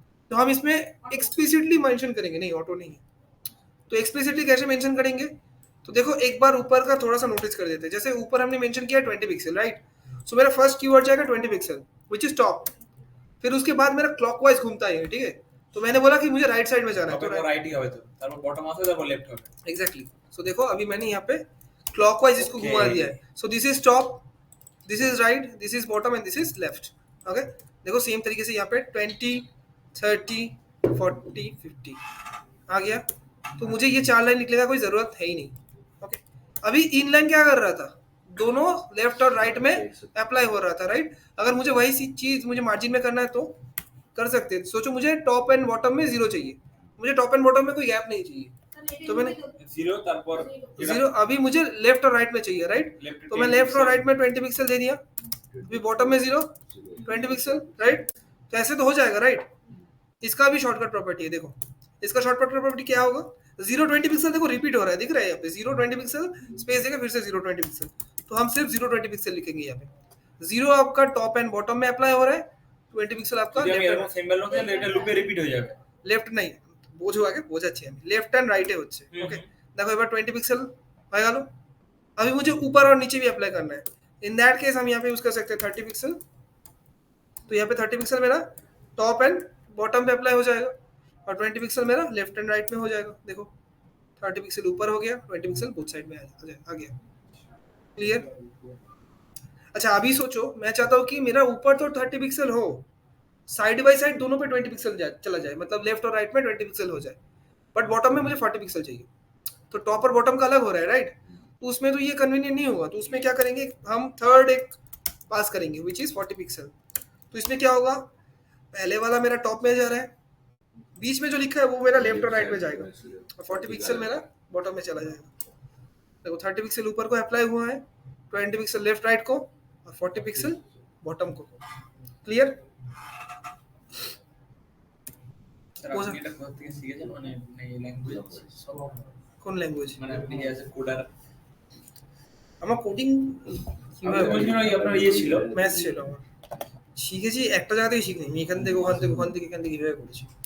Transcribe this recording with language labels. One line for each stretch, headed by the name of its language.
Hindi: तो हम इसमें एक्सप्लिसिटली मेंशन करेंगे, नहीं ऑटो नहीं है, तो एक्सप्लिसिटली कैसे मेंशन करेंगे, तो देखो एक बार ऊपर का थोड़ा सा नोटिस कर देते हैं। जैसे ऊपर हमने मेंशन किया 20 पिक्सल, राइट। सो मेरा फर्स्ट कीवर्ड जाएगा 20 पिक्सल विच इज टॉप, फिर उसके बाद मेरा क्लॉकवाइज घूमता है, ठीक है। तो मैंने बोला कि मुझे राइट साइड में जाना है, तो
Bangla: राइट ही হবে তো তারপর বটম আসবে তারপর লেফট হবে,
Hindi: एग्जैक्टली। सो देखो अभी मैंने यहाँ पे क्लॉकवाइज इसको घुमा दिया है। So this is top, this is right, this is bottom and this is left, okay. देखो सेम तरीके से यहाँ पे 20 30 40 50 आ गया। तो मुझे ये 4 लाइन लिखने का कोई जरूरत है ही नहीं, ओके। अभी इन लाइन क्या कर रहा था, दोनों लेफ्ट और राइट में अप्लाई हो रहा था, राइट। अगर मुझे वही चीज मुझे मार्जिन में करना है तो कर सकते हैं। सोचो मुझे टॉप एंड बॉटम में 0 चाहिए, मुझे टॉप एंड बॉटम में कोई गैप नहीं चाहिए, तो मैंने
Bangla: जीरो তারপর
Hindi: 0 अभी मुझे लेफ्ट और राइट में चाहिए, राइट?
English: left
Hindi: तो मैं लेफ्ट और राइट में 20 पिक्सल दे दिया, अभी बॉटम में 0 20 पिक्सल, राइट? तो ऐसे तो हो जाएगा, राइट? इसका भी शॉर्टकट प्रॉपर्टी है, देखो इसका शॉर्टकट प्रॉपर्टी क्या होगा, 0 20 पिक्सल देखो रिपीट हो रहा है, दिख रहा है यहाँ पे 0 20 पिक्सल स्पेस देगा, फिर से 0 20 पिक्सल, तो हम सिर्फ 0 20 पिक्सल लिखेंगे यहाँ पे। 0 आपका टॉप एंड बॉटम में अप्लाई हो रहा है, 20 পিক্সেল आपका
Bangla: যদি আমি
English: left
Bangla: এরকম সিম্বল লোক তাহলে এটা লুপে রিপিট হয়ে যাবে লেফট नहीं বোঝো আগে বোঝাচ্ছি আমি, लेफ्ट एंड राइट হচ্ছে, ওকে?
Hindi: देखो
Bangla: এবার
Hindi: 20 पिक्सल
Bangla: হয়ে গেল,
Hindi: अभी मुझे ऊपर और नीचे भी अप्लाई करना है, इन दैट केस हम यहाँ पे यूज कर सकते हैं 30 पिक्सल, तो यहाँ पे 30 पिक्सल मेरा टॉप एंड बॉटम पे अप्लाई हो जाएगा और 20 पिक्सल मेरा लेफ्ट एंड राइट में हो जाएगा, देखो 30 पिक्सल ऊपर हो गया, 20 पिक्सल बोथ साइड में आ गया, क्लियर? अच्छा अभी सोचो मैं चाहता हूँ कि मेरा ऊपर तो 30 पिक्सल हो, साइड बाय साइड दोनों पे 20 पिक्सल चला जाए, मतलब लेफ्ट और राइट में 20 पिक्सल हो जाए, बट बॉटम में मुझे 40 पिक्सल चाहिए, तो टॉप और बॉटम का अलग हो रहा है, राइट? तो उसमें तो ये कन्वीनियंट नहीं होगा, तो उसमें क्या करेंगे हम थर्ड एक पास करेंगे विच इज 40 पिक्सल, तो इसमें क्या होगा, पहले वाला मेरा टॉप में जा रहा है, बीच में जो लिखा है वो मेरा लेफ्ट और राइट में जाएगा और 40 पिक्सल मेरा बॉटम में चला जाएगा, देखो 30 पिक्सल ऊपर को अप्लाई हुआ है, 20 पिक्सल लेफ्ट राइट को और 40 पिक्सल बॉटम को, क्लियर?
Bangla: স্যার আপনি এটা কোথা থেকে শিখেছেন মানে এই ল্যাঙ্গুয়েজ কোন ল্যাঙ্গুয়েজ? মানে আপনি অ্যাজ এ কোডার আমার কোডিং কিভাবে বলছেন ওই আপনার ইয়ে ছিল ম্যাথ ছিল আমার, শিখেছি একটা জায়গা থেকে শিখিনি, আমি এখান থেকে ওখান থেকে ওখান থেকে এখান থেকে এভাবে করেছি,